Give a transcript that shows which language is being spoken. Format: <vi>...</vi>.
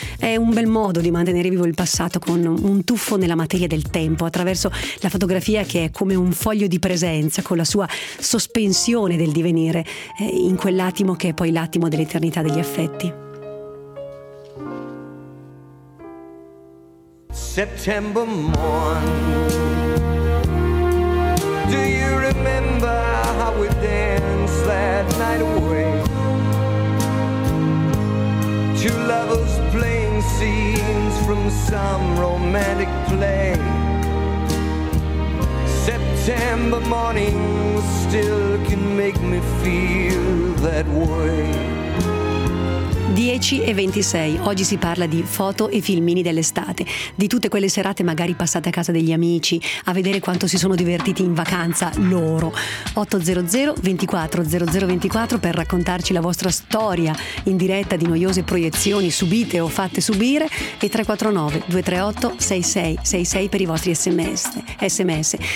<it>È un bel modo di mantenere vivo il passato con un tuffo nella materia del tempo attraverso la fotografia, che è come un foglio di presenza con la sua sospensione del divenire in quell'attimo che è poi l'attimo dell'eternità degli affetti.</it> <en>September morn, do you remember how we danced that night away? Two lovers playing scenes from some romantic play. September morning still can make me feel that way.</en> <it>10 e 26, oggi si parla di foto e filmini dell'estate, di tutte quelle serate magari passate a casa degli amici, a vedere quanto si sono divertiti in vacanza loro. 800 24 0024 per raccontarci la vostra storia in diretta di noiose proiezioni subite o fatte subire e 349 238 6666 per i vostri sms.</it>